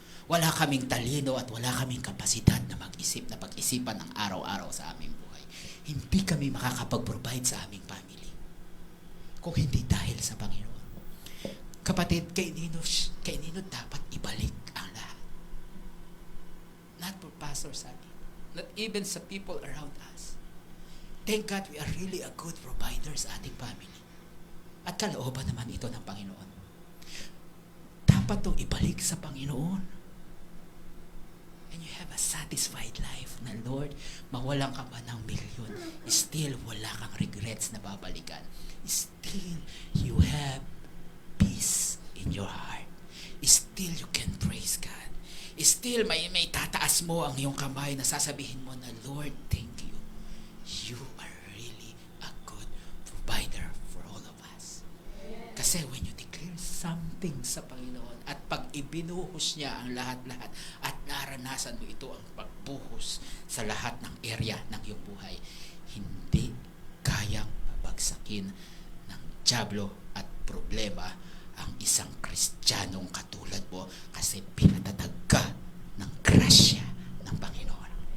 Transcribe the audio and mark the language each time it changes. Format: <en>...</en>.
<tl>Wala kaming talino at wala kaming kapasidad na mag-isip, na pag-isipan ng araw-araw sa aming buhay. Hindi kami makakapag-provide sa aming family. Kung hindi dahil sa Panginoon. Kapatid, kay Nino dapat ibalik ang lahat.</tl> <en>Not for Pastor Sani. Not even sa people around us. Thank God we are really a good provider sa ating family.</en> <tl>At kalooban naman ito ng Panginoon. Dapat itong ibalik sa Panginoon.</tl> <en>and you have a satisfied life</en> <tl>na Lord, mawalan ka ba ng milyon, still wala kang regrets na babalikan.</tl> <en>Still you have peace in your heart. Still you can praise God.</en> <tl>Still may tataas mo ang iyong kamay na sasabihin mo na, Lord, thank you.</tl> <en>You are really a good provider for all of us.</en> <tl>Kasi</tl> <en>when you declare something</en> <tl>sa Panginoon at pag ibinuhos niya ang lahat-lahat at naranasan mo ito ang pagbuhos sa lahat ng area ng iyong buhay, hindi kayang pabagsakin ng dyablo at problema ang isang Kristiyanong katulad mo kasi pinatatag ka ng grasya ng Panginoon.</tl>